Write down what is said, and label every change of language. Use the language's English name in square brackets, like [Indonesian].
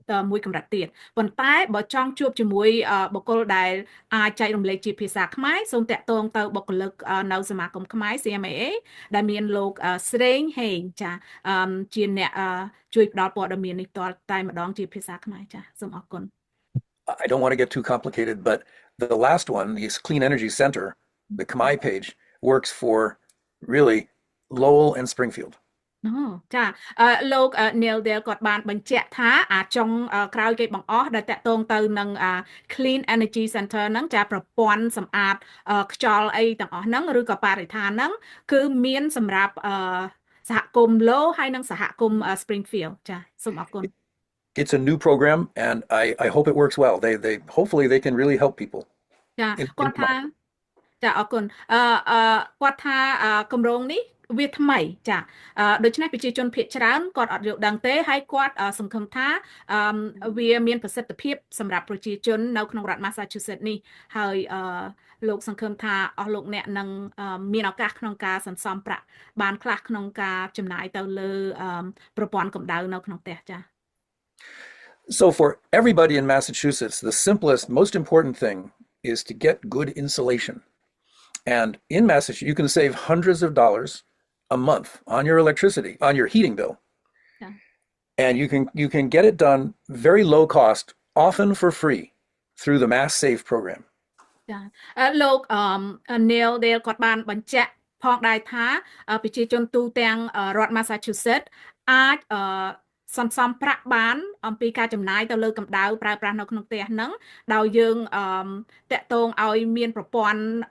[Khmer] មួយកម្រិតទៀតប៉ុន្តែបើចង់ជួបជាមួយបុគ្គលដែលអាចចែករំលែកជាភាសាខ្មែរសូមតាក់ទងទៅបុគ្គលិកនៅសមាគមខ្មែរ CMAA ដែលមានលោកស្រេងហេងចាជាអ្នកជួយផ្ដល់ព័ត៌មាននេះតតែម្ដងជាភាសាខ្មែរចាសូមអរគុណ [English] I don't want to get too complicated, but the last one, the Clean Energy Center, the Khmer page, works for really Lowell and Springfield. [Khmer] ចាលោក Neil Dale គាត់បានបញ្ជាក់ថាអាចុងក្រោយគេបង្អស់ដែលតាក់ទងទៅនឹង Clean Energy Center ហ្នឹងចាប្រព័ន្ធសម្អាតខ្យល់អីទាំងអស់ហ្នឹងឬក៏បរិស្ថានហ្នឹងគឺមានសម្រាប់សហគមន៍ Low ហើយនិងសហគមន៍ Springfield ចាសូមអរគុណ [English] It's a new program and I hope it works well. They hopefully they can really help people. [Khmer] ចាគាត់ថាចាអរគុណគាត់ថាគម្រោងនេះវាថ្មីចាដូច្នេះប្រជាជនភាគច្រើនគាត់អត់យល់ដឹងទេហើយគាត់សង្ឃឹមថាវាមានប្រសិទ្ធភាពសម្រាប់ប្រជាជននៅក្នុងរដ្ឋ Massachusetts នេះហើយលោកសង្ឃឹមថាអស់លោកអ្នកនឹងមានឱកាសក្នុងការសន្សំប្រាក់បានខ្លះក្នុងការចំណាយទៅលើប្រព័ន្ធកម្ដៅនៅក្នុងផ្ទះចា [English] So for everybody in Massachusetts, the simplest, most important thing is to get good insulation. And in Massachusetts, you can save hundreds of dollars a month on your electricity, on your heating bill. Yeah. And you can get it done very low cost, often for free, through the Mass Save program. [Khmer] ចាលោកNeil Dale គាត់បានបញ្ជាក់ផងដែរថាប្រជាជនទូទាំងរដ្ឋ Massachusetts អាចសន្សំប្រាក់បានអំពីការចំណាយទៅលើកម្ដៅប្រើប្រាស់នៅក្នុងផ្ទះហ្នឹងដោយយើងតាក់ទងឲ្យមានប្រព័ន្ធ